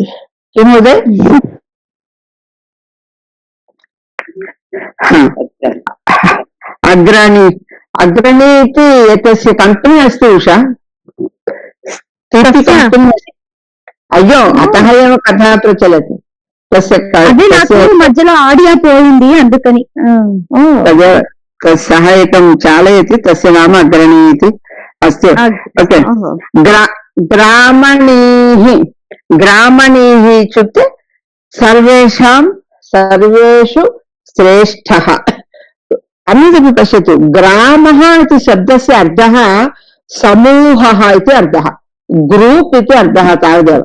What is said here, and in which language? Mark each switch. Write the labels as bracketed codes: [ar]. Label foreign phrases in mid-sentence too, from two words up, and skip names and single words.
[sa] किं महोदय? अग्रणी अग्रणी इति एतस्य कम्पनी अस्ति उषा. अय्यो, अतः एव कथा प्रचलति. [te] మధ్యలో ఆడియో పోయింది అందుకని. [sa] सः एकं चालयति, तस्य नाम अग्रणी इति. अस्तु, ओके. ग्रामणीः. ग्रामणीः इत्युक्ते सर्वेषां सर्वेषु श्रेष्ठः. अन्यदपि पश्यतु, ग्रामः इति शब्दस्य अर्थः समूहः इति अर्थः, ग्रूप् इति अर्थः तावदेव.